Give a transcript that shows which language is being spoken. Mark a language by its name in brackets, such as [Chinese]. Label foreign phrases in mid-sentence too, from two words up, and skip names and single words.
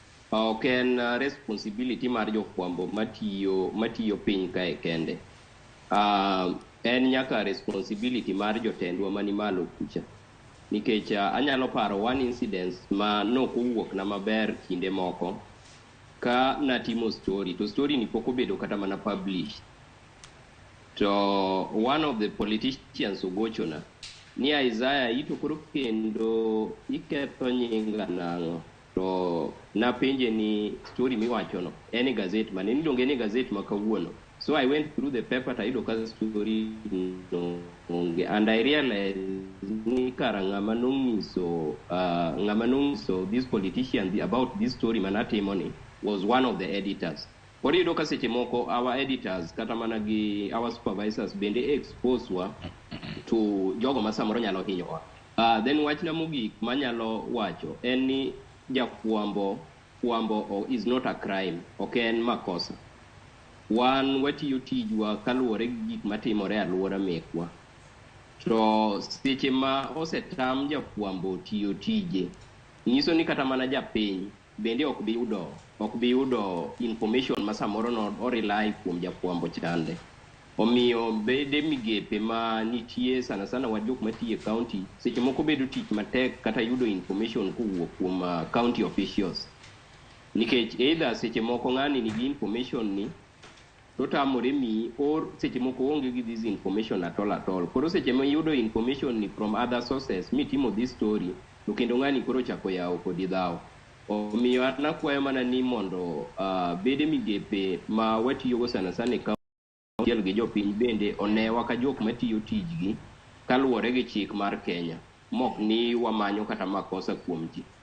[Luo (Kenya and Tanzania)] Ok en responsibility mar jofwambo matiyo piny kae kende. En nyaka responsibility mar jotendwa mani malo kucha. Nikech anyalo paro [English] one incident [Luo (Kenya and Tanzania)] ma nokowuok na maber kinde moko ka natimo [English] story to story [Luo (Kenya and Tanzania)] ni pok obedo kata mana published. To [English] one of the politicians [Luo (Kenya and Tanzania)] ogochona ni Issiah ito koro kendo iketho nyinga nang'o. To napenje ni story miwachono en gazette mane niluonge ni gazette ma kawuono. [English] So I went through the paper [Luo (Kenya and Tanzania)] to ido ka story no [English] and I realized [Luo (Kenya and Tanzania)] ni kara ng'ama nonyiso [English] this politician about this story [Luo (Kenya and Tanzania)] manatimo ni [English] was one of the editors. [Luo (Kenya and Tanzania)] Koro ido ka seche moko [English] our editors [Luo (Kenya and Tanzania)] kata mana gi [English] our supervisors [Luo (Kenya and Tanzania)] bende expose wa to jogo ma samoro nyalo hinyowa. Then wachna mogik manyalo wacho en ni fwambo [English] is not a crime, [Luo (Kenya and Tanzania)] ok en makosa. Wan watiyo tijwa kaluwore gi gik matimore alwora mekwa. To seche ma osetam jafwambo tiyo tije, nyiso ni kata mana japiny bende ok bi yudo information ma samoro no rely kuom jafwambo chande. Omiyo bede migepe ma nitie sana sana wa jok matiye county seche moko bedo tich matek kata yudo information kowuok kuom [English] county officials. [Luo (Kenya and Tanzania)] Nikech either seche moko ng'ani nigi information ni to tamore mi or seche moko onge gi [English] this information at all. [Luo (Kenya and Tanzania)] Koro seche ma yudo information ni [English] from other sources [Luo (Kenya and Tanzania)] mitimo [English] this story [Luo (Kenya and Tanzania)] to kendo ng'ani koro chako yawo kodi dhaw. Omiyo nakwayo mana ni mondo bede migepe ma watiyogo sana sana gi jopiny bende onewa ka jok matiyo tijgi kaluwore gi chik mar Kenya mok ni wamanyo kata makosa kuom ji.